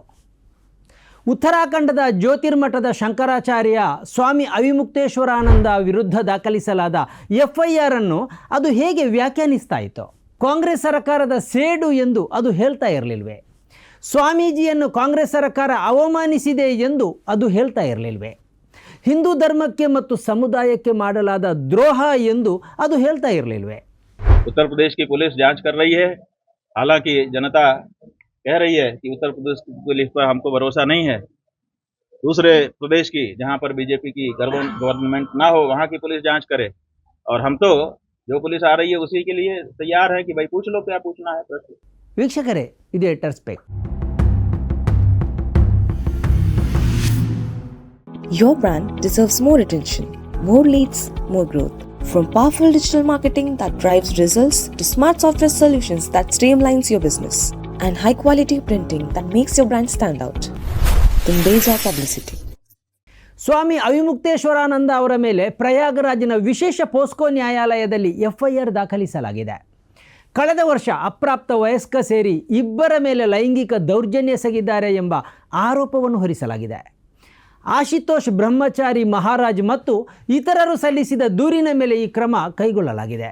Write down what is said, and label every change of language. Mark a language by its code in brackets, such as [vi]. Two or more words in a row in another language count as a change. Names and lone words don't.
[kn] ಉತ್ತರಾಖಂಡದ ಜ್ಯೋತಿರ್ಮಠದ ಶಂಕರಾಚಾರ್ಯ ಸ್ವಾಮಿ ಅವಿಮುಕ್ತೇಶ್ವರಾನಂದ ವಿರುದ್ಧ ದಾಖಲಿಸಲಾದ FIR ಅನ್ನು ಅದು ಹೇಗೆ ವ್ಯಾಖ್ಯಾನಿಸ್ತಾ ಇತ್ತು? ಕಾಂಗ್ರೆಸ್ ಸರ್ಕಾರದ ಸೇಡು ಎಂದು ಅದು ಹೇಳ್ತಾ ಇರಲಿಲ್ವೇ? ಸ್ವಾಮೀಜಿಯನ್ನು ಕಾಂಗ್ರೆಸ್ ಸರ್ಕಾರ ಅವಮಾನಿಸಿದೆ ಎಂದು ಅದು ಹೇಳ್ತಾ ಇರಲಿಲ್ವೇ? ಹಿಂದೂ ಧರ್ಮಕ್ಕೆ ಮತ್ತು ಸಮುದಾಯಕ್ಕೆ ಮಾಡಲಾದ ದ್ರೋಹ ಎಂದು ಅದು ಹೇಳ್ತಾ ಇರಲಿಲ್ವೇ? [hi] उत्तर प्रदेश की पुलिस जांच कर रही है। हालांकि जनता कह रही है कि उत्तर प्रदेश की पुलिस पर हमको भरोसा नहीं है। दूसरे प्रदेश की जहां पर बीजेपी की गवर्नमेंट ना हो वहां की पुलिस जांच करे, और हम तो जो पुलिस आ रही है उसी के लिए तैयार है कि भाई पूछ लो क्या पूछना है प्रश्न। [kn] ವೀಕ್ಷಕರೇ, ಇದು ಎಟರ್ ಸ್ಪೆಕ್. [en] Your brand deserves more attention, more leads, more growth. From powerful digital marketing that drives results to smart software solutions that streamlines your business and high quality printing that makes your brand stand out. Tundeja Publicity. [kn] ಸ್ವಾಮಿ ಅವಿಮುಕ್ತೇಶ್ವರಾನಂದ ಅವರ ಮೇಲೆ ಪ್ರಯಾಗರಾಜ್ನ ವಿಶೇಷ ಪೋಸ್ಕೋ ನ್ಯಾಯಾಲಯದಲ್ಲಿ FIR ದಾಖಲಿಸಲಾಗಿದೆ. ಕಳೆದ ವರ್ಷ ಅಪ್ರಾಪ್ತ ವಯಸ್ಕ ಸೇರಿ ಇಬ್ಬರ ಮೇಲೆ ಲೈಂಗಿಕ ದೌರ್ಜನ್ಯ ಎಸಗಿದ್ದಾರೆ ಎಂಬ ಆರೋಪವನ್ನು ಹೊರಿಸಲಾಗಿದೆ. ಆಶುತೋಷ್ ಬ್ರಹ್ಮಚಾರಿ ಮಹಾರಾಜ್ ಮತ್ತು ಇತರರು ಸಲ್ಲಿಸಿದ ದೂರಿನ ಮೇಲೆ ಈ ಕ್ರಮ ಕೈಗೊಳ್ಳಲಾಗಿದೆ.